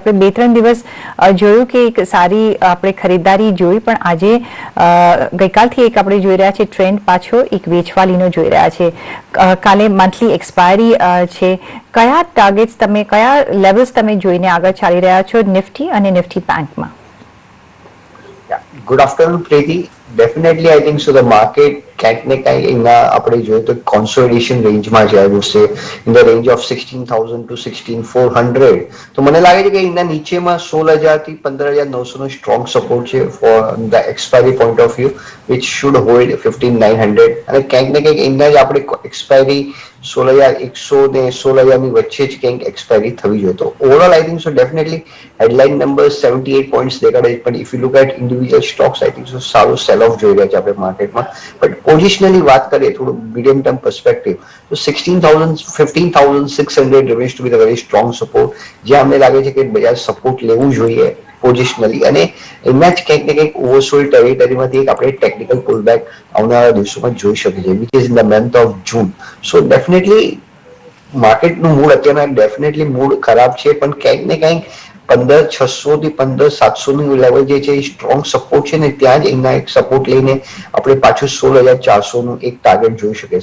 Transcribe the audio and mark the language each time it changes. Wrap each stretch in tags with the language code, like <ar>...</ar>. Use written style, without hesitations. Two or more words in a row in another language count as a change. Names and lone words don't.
<gu>આપણે 2-3 દિવસ જોયું કે એક સારી આપણે ખરીદારી જોઈ, પણ આજે ગઈકાલથી એક આપણે જોઈ રહ્યા છે ટ્રેન્ડ પાછો એક વેચવાલીનો જોઈ રહ્યા છે. કાલે મંથલી એક્સપાયરી છે. કયા ટાર્ગેટ્સ તમે, કયા લેવલ્સ તમે જોઈને આગળ ચાલી રહ્યા છો નિફ્ટી અને નિફ્ટી બેંકમાં?</gu> <en>Good afternoon, Preeti. Definitely, I think so. The market</en> <gu>ક્યાંક ને ક્યાંક એના આપણે જોઈએ તો કોન્સોલિડેશન રેન્જમાં છે.</gu> <en>I would say in the range of 16,000 to 16,400.</en> <gu>તો મને લાગે છે કે એના નીચેમાં 16,000 થી 15,900 નો</gu> <en>strong support</en> <gu>છે</gu> <en>for the expiry point of view, which should hold 15,900.</en> <gu>અને ક્યાંક ને ક્યાંક એના જ આપણે એક્સપાયરી 16,100 ને 16,000 ની વચ્ચે જ ક્યાંક એક્સપાયરી થવી જોઈએ.</gu> <en>તો overall I think so definitely headline number 78 points</en> <gu>દેખાડે છે, પણ</gu> <en>if you look at individual stocks I think so સારું sell off</en> <gu>જોઈ રહ્યા છે આપણે માર્કેટમાં.</gu> <en>but positionally</en> <gu>વાત કરીએ થોડું</gu> <en>medium term perspective, તો 15,600 remains to be the very strong support,</en> <gu>જ્યાં અમને લાગે છે કે બજાર સપોર્ટ લેવું જોઈએ પોઝિશનલી. અને એમાં જ ક્યાંક ને ક્યાંક ઓવરસોલ્ડ ટેરિટરીમાંથી એક આપણે</gu> <en>technical pullback</en> <gu>આવનારા દિવસોમાં જોઈ શકીએ છીએ,</gu> <en>which is in the month of June. so definitely</en> <gu>માર્કેટનું મૂડ અત્યારના</gu> <en>definitely mood</en> <gu>ખરાબ છે, પણ ક્યાંક ને ક્યાંક 15,600 થી 15,700 નું લેવલ જે છે એ</gu> <en>strong support</en> <gu>છે ને, ત્યાં જ એના એક સપોર્ટ લઈને આપણે પાછું 16,400 નું એક ટાર્ગેટ જોઈ શકીએ.</gu>